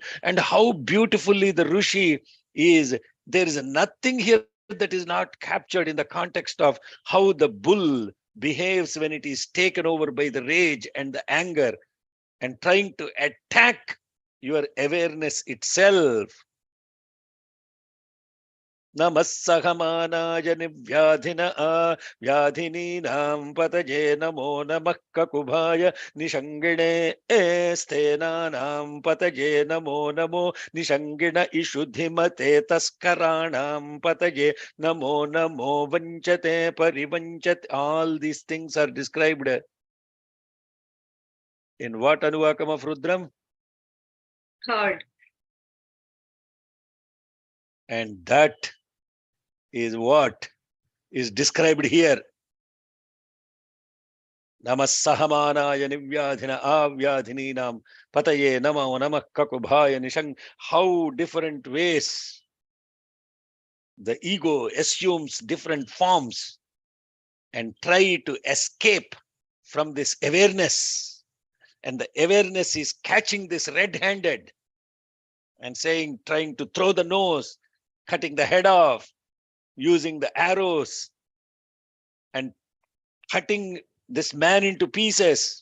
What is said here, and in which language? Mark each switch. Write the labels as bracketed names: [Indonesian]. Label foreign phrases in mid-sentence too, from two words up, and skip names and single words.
[English] And how beautifully the Rishi is, there is nothing here that is not captured in the context of how the bull behaves when it is taken over by the rage and the anger and trying to attack your awareness itself. [Sanskrit] Namassahamaanaja nivyadhina vyadhininam pataje namo namah kakubhaya nishangine estenanam pataje namo namo nishangina ishuddhimate taskaranam pataje namo namo vanchate parivanchate. [English] All these things are described in what Anuvakam of Rudram? Third. And that is what is described here. [Sanskrit] Namassahamanaya nivyadhina avyadhininam pataye namo namah kakubhaya nishang. [English] How different ways the ego assumes different forms and try to escape from this awareness. And the awareness is catching this red-handed and saying, trying to throw the nose, cutting the head off, using the arrows and cutting this man into pieces.